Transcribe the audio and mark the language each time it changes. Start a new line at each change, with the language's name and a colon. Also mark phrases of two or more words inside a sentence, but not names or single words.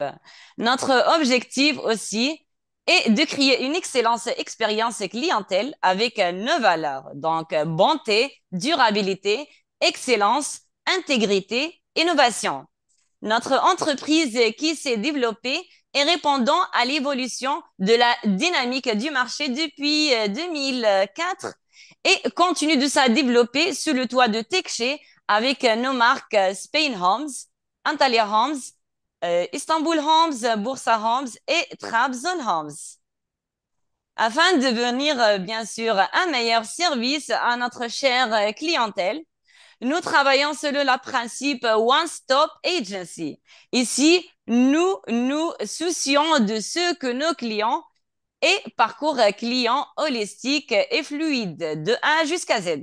French: Notre objectif aussi est de créer une excellente expérience clientèle avec nos valeurs, bonté, durabilité, excellence, intégrité, innovation. Notre entreprise qui s'est développée et répondant à l'évolution de la dynamique du marché depuis 2004 et continue de se développer sous le toit de TechShe avec nos marques Spain Homes, Antalya Homes, Istanbul Homes, Bursa Homes et Trabzon Homes. Afin de devenir, bien sûr, un meilleur service à notre chère clientèle, nous travaillons selon le principe One Stop Agency. Ici, nous nous soucions de ce que nos clients et parcours client holistique et fluide de A jusqu'à Z.